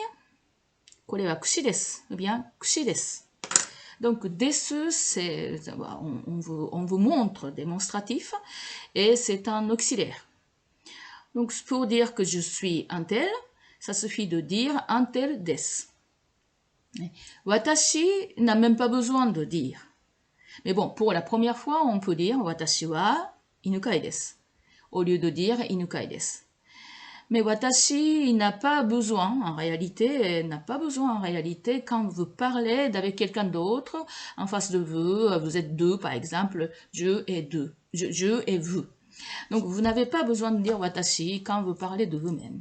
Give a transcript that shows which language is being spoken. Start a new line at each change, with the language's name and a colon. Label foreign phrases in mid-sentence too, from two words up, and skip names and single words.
Japanese: これはくしです.
French: Ou bien
Japanese: くしです.
French: Donc, desu, on vous montre démonstratif, et c'est un auxiliaire. Donc, pour dire que je suis un tel, ça suffit de dire un tel desu. Watashi n'a même pas besoin de dire. Mais bon, pour la première fois, on peut dire
Japanese: watashi wa Inukai desu,
French: au lieu de dire Inukai desu. Mais watashi n'a pas besoin, en réalité, n'a pas besoin en réalité quand vous parlez avec quelqu'un d'autre en face de vous, vous êtes deux par exemple, je et deux, je et vous. Donc vous n'avez pas besoin de dire watashi quand vous parlez de vous-même.